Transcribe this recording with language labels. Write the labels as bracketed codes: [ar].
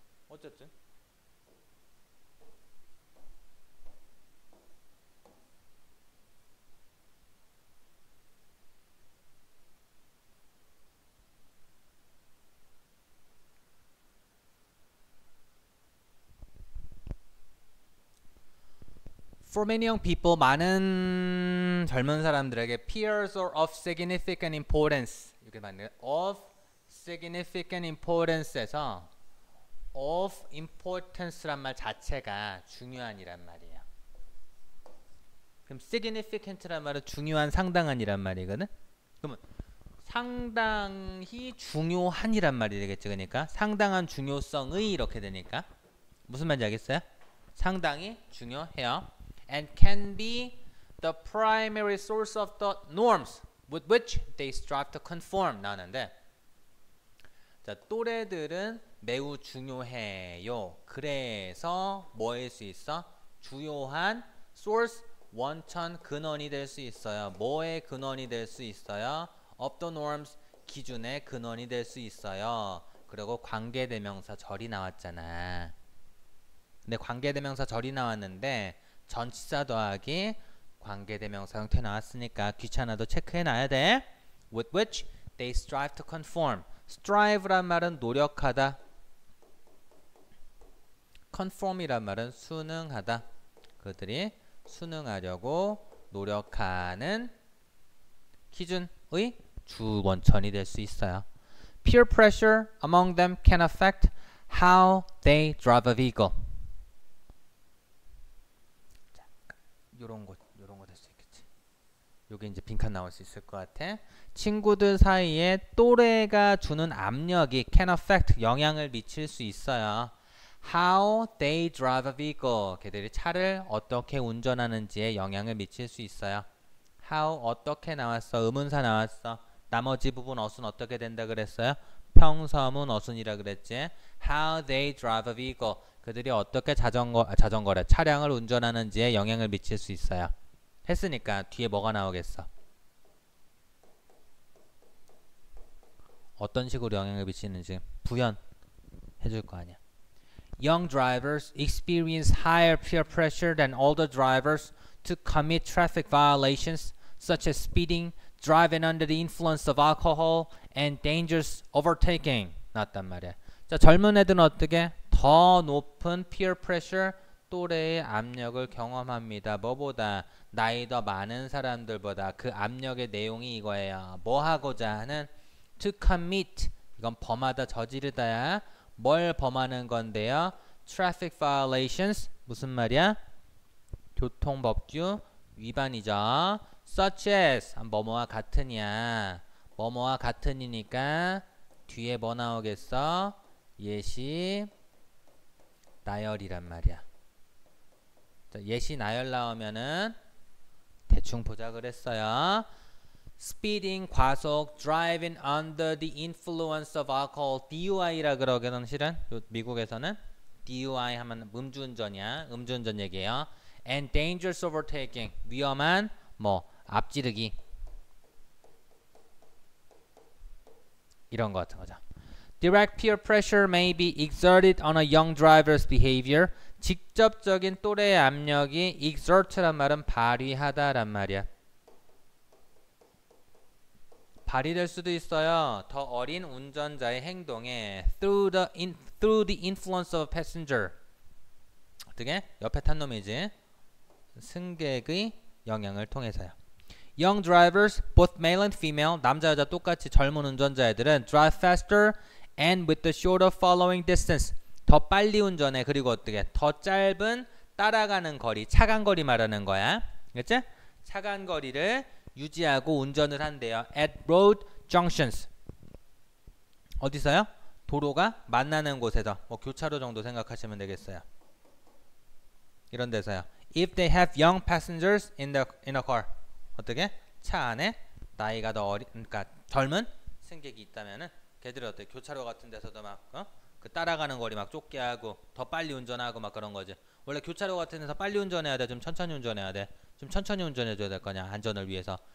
[ko] 어쨌든 [en] For many young people, [ko] 많은 젊은 사람들에게 [en] peers are of significant importance. [ko] 이렇게 맞네요. [en] Of significant importance [ko] 에서 of importance란 말 자체가 중요한이란 말이에요. 그럼 significant란 말은 중요한, 상당한이란 말이거든. 그러면 상당히 중요한이란 말이 되겠죠. 그러니까 상당한 중요성의 이렇게 되니까 무슨 말인지 알겠어요? 상당히 중요해요. [en] And can be the primary source of the norms with which they strive to conform [ko] 나오는데 자, 또래들은 매우 중요해요. 그래서 뭐일 수 있어? 주요한 source 원천 근원이 될 수 있어요. 뭐의 근원이 될 수 있어요? [en] of the norms [ko] 기준의 근원이 될 수 있어요. 그리고 관계대명사 절이 나왔잖아. 근데 관계대명사 절이 나왔는데 전치사 더하기 관계대명사 형태 나왔으니까 귀찮아도 체크해놔야 돼. [en] with which they strive to conform. [ko] strive란 말은 노력하다. conform이란 말은 순응하다. 그들이 순응하려고 노력하는 기준의 주원천이 될 수 있어요. [en] Peer pressure among them can affect how they drive a vehicle. [ko] 자, 요런 거 될 수 있겠지. 요게 이제 빈칸 나올 수 있을 것 같아. 친구들 사이에 또래가 주는 압력이 [en] can affect [ko] 영향을 미칠 수 있어요. [en] How they drive a vehicle. [ko] 걔들이 차를 어떻게 운전하는지에 영향을 미칠 수 있어요. How 어떻게 나왔어? 의문사 나왔어. 나머지 부분 어순 어떻게 된다 그랬어요? 평서문 어순이라 그랬지. [en] How they drive a vehicle. [ko] 그들이 어떻게 자전거래 차량을 운전하는지에 영향을 미칠 수 있어요. 했으니까 뒤에 뭐가 나오겠어? 어떤 식으로 영향을 미치는지 부연 해줄 거 아니야. [en] Young drivers experience higher peer pressure than older drivers to commit traffic violations such as speeding, driving under the influence of alcohol, and dangerous overtaking. [ko] 나왔단 말이야. 자, 젊은 애들은 어떻게? 더 높은 peer pressure, 또래의 압력을 경험합니다. 뭐보다? 나이 더 많은 사람들보다. 그 압력의 내용이 이거예요. 뭐 하고자 하는? [en] To commit. [ko] 이건 범하다, 저지르다야. 뭘 범하는 건데요? [en] Traffic violations. [ko] 무슨 말이야? 교통법규 위반이죠. [en] Such as. [ko] 뭐뭐와 같으냐. 뭐뭐와 같으니까 뒤에 뭐 나오겠어? 예시 나열이란 말이야. 자, 예시 나열 나오면은 대충 보자 그랬어요. Speeding 과속, [en] driving under the influence of alcohol, [ko] DUI라 그러거든 실은 미국에서는 DUI 하면 음주운전이야. 음주운전 얘기예요. [en] And dangerous overtaking, [ko] 위험한 뭐 앞지르기 이런 거 같은 거죠. [en] Direct peer pressure may be exerted on a young driver's behavior. [ko] 직접적인 또래의 압력이 exert란 말은 발휘하다란 말이야. 발휘될 수도 있어요. 더 어린 운전자의 행동에 [en] through the influence of a passenger. [ko] 어떻게? 옆에 탄 놈이지. 승객의 영향을 통해서요. [en] Young drivers, both male and female, [ko] 남자 여자 똑같이 젊은 운전자애들은 [en] drive faster and with the shorter following distance. [ko] 더 빨리 운전해. 그리고 어떻게? 더 짧은 따라가는 거리, 차간 거리 말하는 거야. 그렇지? 차간 거리를 유지하고 운전을 한대요. [en] At road junctions. [ko] 어디서요? 도로가 만나는 곳에서. 뭐 교차로 정도 생각하시면 되겠어요. 이런 데서요. [en] If they have young passengers in a car. [ko] 어떻게? 차 안에 나이가 더 그러니까 젊은 승객이 있다면은 걔들이 어때? 교차로 같은 데서도 막 그 따라가는 거리 막 좁게 하고 더 빨리 운전하고 막 그런 거지. 원래 교차로 같은 데서 빨리 운전해야 돼. 좀 천천히 운전해야 돼. 좀 천천히 운전해줘야 될 거냐. 안전을 위해서.